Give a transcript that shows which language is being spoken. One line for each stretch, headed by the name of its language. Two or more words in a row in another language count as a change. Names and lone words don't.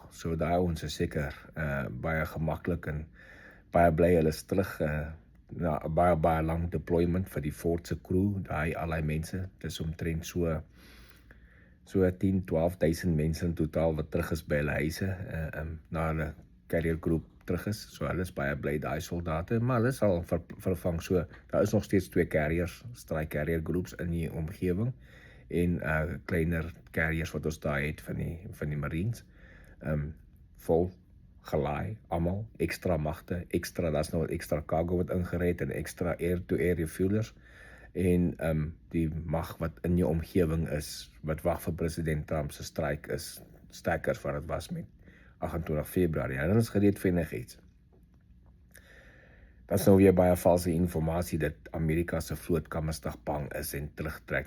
Afrikaans: So daai ons is seker baie gemaklik en baie bly hulle is terug na 'n baie lang deployment vir die Ford se crew, al die mense. Dis omtrent so 10-12,000 mense in totaal wat terug is by hulle huise, na hulle carrier groep terug is. So hulle is baie bly daai soldate, maar hulle sal vervang. So daar is nog steeds 2 carriers,
English: strike carrier groups
Afrikaans: in die omgewing en kleiner carriers wat ons daar het van die Marines. Vol gelaai, almal, ekstra magte, daar's nou ekstra cargo wat ingery het en ekstra
English: air-to-air refuelers.
Afrikaans: En die mag wat in jou omgewing is, wat wag vir president Trump se stryk is sterker as wat dit was met 28 Februarie. En hulle is gereed vir enigiets. Dat is nou weer baie valse informasie dat Amerika se vloot Kamstig bang is en terugtrek.